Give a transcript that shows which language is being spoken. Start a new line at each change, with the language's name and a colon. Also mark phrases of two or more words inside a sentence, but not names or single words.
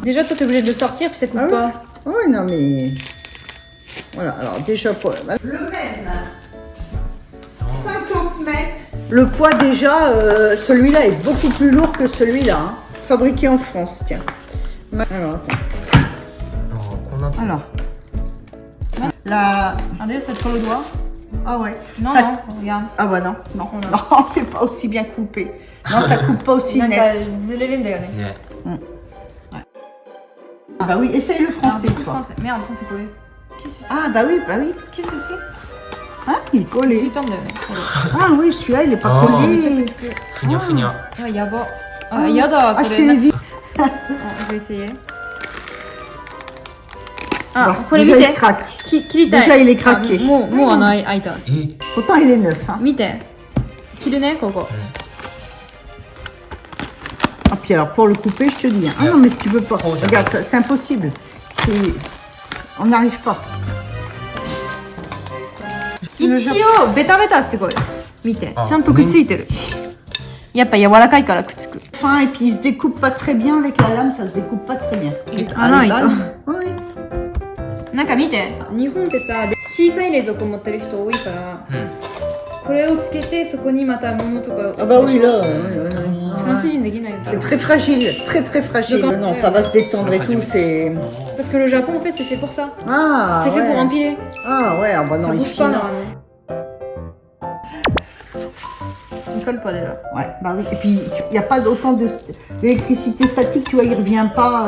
French: Déjà, toi t'es obligé de le sortir, puis ça coupe Ah ouais. pas. Oui, non, mais. Voilà, alors déjà, pour... le même. 50 mètres. Le poids, déjà, celui-là est beaucoup plus lourd que celui-là. Hein. Fabriqué en France, tiens. Alors, attends.
Japanese: こうなって
French: Alors. La. Regardez, ça te colle au doigt. Ah ouais. Non, Ça- non, regarde. Ah bah non, non, Oh non. non, c'est pas aussi bien coupé. Non, ça coupe pas aussi
Japanese: なんか
French: net.
Japanese: ずれるんだよね。ね。
French: Ah bah oui, essaye le français, Ah, toi. français. Merde, ça c'est collé. Qu'est-ce que c'est? Ah bah oui. Qu'est-ce que c'est? Hein, il est collé.
Japanese: ついたんだよね。こ
French: Ah oui, celui-là, il est pas Ah.
Japanese: れめっちゃく
French: collé.
Japanese: っつく。ふにゃふにゃ。あ、やば。あ、やだ、こ
French: Ah, je te
Japanese: れ。
French: l'ai dit. Ah, je vais essayer. Ah, Bon,
Japanese: これ見
French: déjà,
Japanese: て
French: il se。craque.
Japanese: 切りたい。
French: Déjà, il est craqué.
Japanese: あもう開いた。え
French: Pourtant, il est neuf. Hein.
Japanese: 見て。切るね、ここ。
French: Ah, puis alors, pour le couper, je te dis. Hein. Ah non, mais si tu veux pas. Regarde, ça, c'est impossible. On n'arrive pas.
Japanese: 一応、ベタベタすごい。見て。あちゃんとくっついてる。やっぱ柔らかいからくっつく。
French: Fin, et puis il se découpe pas très bien avec la lame, ça se découpe pas très bien. Ah non, les il balles. Oui.
Japanese: なんか見て。日本ってさ、小さい冷蔵庫持ってる人多いから、うん。これをつけてそこにまた物とか。
French: Ah bah oui, là.
Japanese: フランス人できないよ。
French: C'est très fragile, très fragile. Donc, Non, ça va se détendre et tout, c'est... Parce que le Japon, en fait, c'est fait pour ça. Ah, c'est fait ouais. pour empiler. Ah ouais, ah bah Ça non, bouge ici, pas non. normalement. Il colle pas déjà. Ouais, bah oui. Et puis, il n'y a pas d'autant d'électricité statique, tu vois, il revient pas...